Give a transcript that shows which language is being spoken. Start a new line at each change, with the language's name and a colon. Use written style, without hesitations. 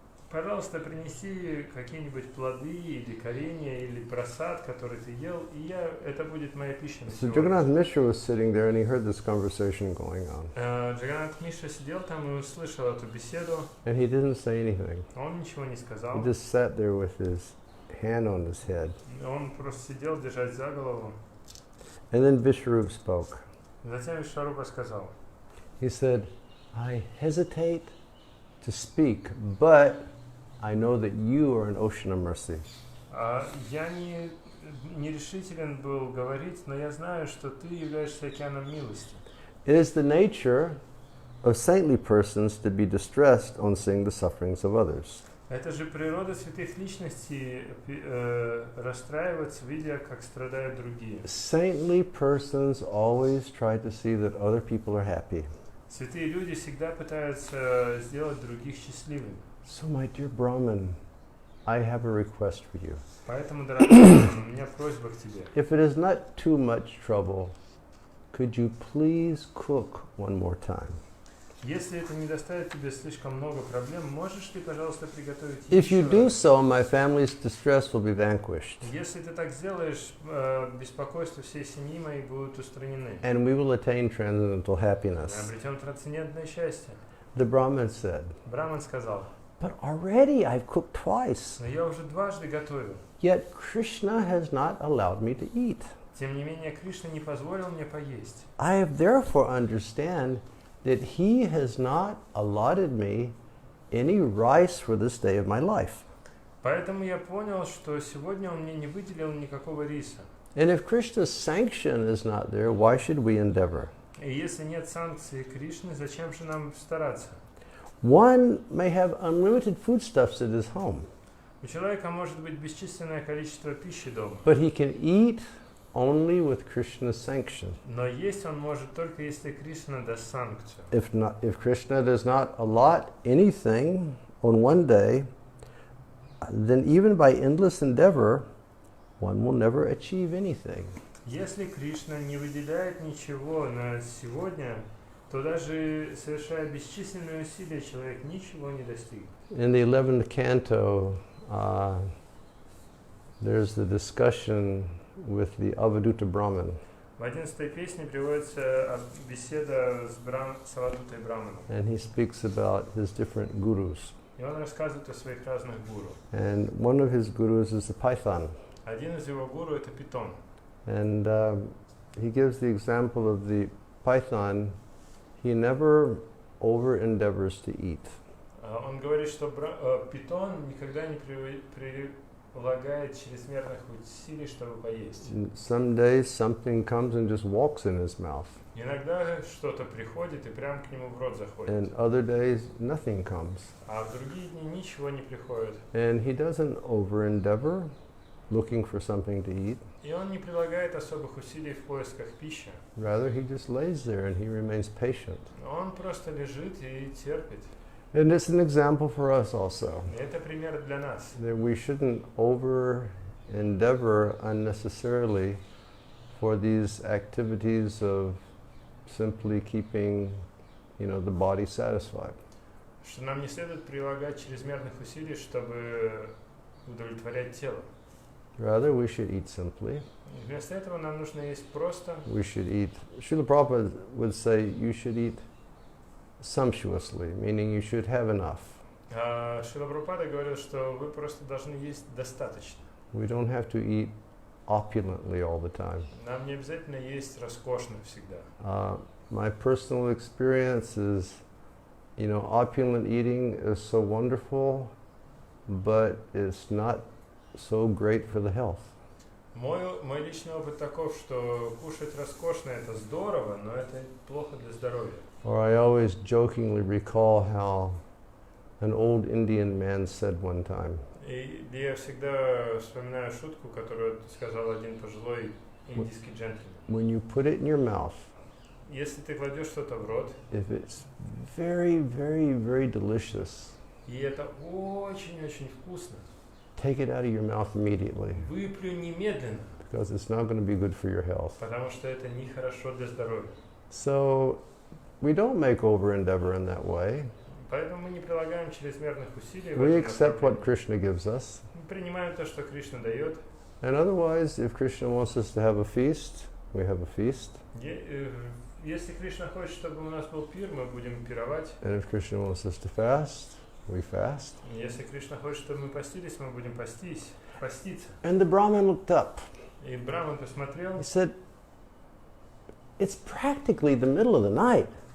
Russian: Пожалуйста, принеси какие-нибудь плоды или коренья или просад, который ты ел, и это будет моя пища на
English: So
Russian: сегодня.
English: Jagannath Mishra was sitting there and he heard this conversation going on.
Russian: Джаганнат Мишра сидел там и услышал эту беседу.
English: And he didn't say anything.
Russian: Он ничего не сказал.
English: He just sat there with his hand on his head.
Russian: Он просто сидел, держась за голову.
English: And then Vishwarup spoke.
Russian: Затем Вишварупа сказал,
English: He said, I hesitate to speak, but I know that you are an ocean of mercy.
Russian: я не решителен был говорить, но я знаю, что ты являешься океаном милости.
English: It is the nature of saintly persons to be distressed on seeing the sufferings of others.
Russian: Это же природа святых личностей расстраиваться, видя, как страдают другие.
English: Saintly persons always try to see that other people are happy.
Russian: Святые люди всегда пытаются сделать других счастливыми.
English: So, my dear Brahman, I have a request for you.
Russian: Поэтому, дорогой Брахман, у меня просьба к тебе.
English: If it is not too much trouble, could you please cook one more time?
Russian: Если это не доставит тебе слишком много проблем, можешь ли, пожалуйста, приготовить
English: If you
Russian: еще
English: do
Russian: раз?
English: so, my family's distress will be vanquished,
Russian: Если ты так сделаешь, беспокойство всей семьи моей будут устранены.
English: and we will attain transcendental
Russian: Мы
English: happiness.
Russian: обретем трансцендентное счастье.
English: The Brahmin said,
Russian: Браман сказал,
English: but already I've cooked twice,
Russian: но я уже дважды готовил.
English: yet Krishna has not allowed me to eat.
Russian: Тем не менее, Кришна не позволил мне поесть.
English: I have therefore understand that he has not allotted me any rice for this day of my life.
Russian: Поэтому я понял, что сегодня он мне не выделил никакого риса.
English: And if Krishna's sanction is not there, why should we endeavor?
Russian: И если нет санкции Кришны, зачем же нам стараться?
English: One may have unlimited foodstuffs at his home,
Russian: У человека может быть бесчисленное количество пищи дома,
English: but he can eat only with Krishna's sanction.
Russian: но есть он может только если Кришна даст санкцию.
English: If Krishna does not allot anything on one day, then even by endless endeavor, one will never achieve anything.
Russian: Если Кришна не выделяет ничего на сегодня, то даже совершая бесчисленные усилия, человек ничего не достигнет.
English: In the 11th canto, there's the discussion with the Avaduta Brahman,
Russian: В 11-й песне приводится беседа с Авадутой Браманом.
English: and he speaks about his different gurus.
Russian: И он рассказывает о своих разных гуру.
English: And one of his gurus is the Python.
Russian: Один из его гуру это питон.
English: And he gives the example of the Python. He never over endeavors to eat.
Russian: Он говорит, что питон никогда не прилагает чрезмерных усилий, чтобы поесть.
English: Some days something comes and just walks in his mouth.
Russian: Иногда что-то приходит и прям к нему в рот заходит.
English: And other days nothing comes.
Russian: А в другие дни ничего не приходит.
English: And he doesn't over endeavor looking for something to eat.
Russian: И он не прилагает особых усилий в поисках пищи.
English: Rather, he just lays there and he remains patient.
Russian: Он просто лежит и терпит.
English: And it's an example for us also,
Russian: И это пример для нас.
English: that we shouldn't over endeavor unnecessarily for these activities of simply keeping, the body satisfied.
Russian: Что нам не следует прилагать чрезмерных усилий, чтобы удовлетворять тело.
English: Rather, we should eat simply.
Russian: Вместо этого нам нужно есть просто.
English: We should eat. Srila Prabhupada would say you should eat sumptuously, meaning you should have enough.
Russian: Шрила Прабхупада говорил, что вы просто должны есть достаточно.
English: We don't have to eat opulently all the time.
Russian: Нам не обязательно есть роскошно всегда.
English: My personal experience is, opulent eating is so wonderful, but it's not so great for the health.
Russian: Мой личный опыт таков, что кушать роскошно это здорово, но это плохо для здоровья.
English: Or I always jokingly recall how an old Indian man said one time,
Russian: И я всегда вспоминаю шутку, которую сказал один пожилой индийский джентльмен.
English: when you put it in your mouth,
Russian: Если ты кладешь что-то в рот,
English: if it's very, very, very delicious,
Russian: и это очень-очень вкусно,
English: take it out of your mouth immediately,
Russian: выплюнь немедленно,
English: because it's not going to be good for your health.
Russian: потому что это нехорошо для здоровья.
English: So we don't make over endeavor in that way.
Russian: Поэтому мы не прилагаем чрезмерных усилий в
English: We
Russian: этом
English: accept what
Russian: направлении.
English: Krishna gives us.
Russian: Мы принимаем то, что Кришна дает.
English: And otherwise, if Krishna wants us to have a feast, we have a feast.
Russian: Если Кришна хочет, чтобы у нас был пир, мы будем пировать.
English: And if Krishna wants us to fast, we fast.
Russian: Если Кришна хочет, чтобы мы постились, мы будем пастись. поститься.
English: And the Brahmin looked up.
Russian: И Браман посмотрел
English: He said, it's practically the middle of the night.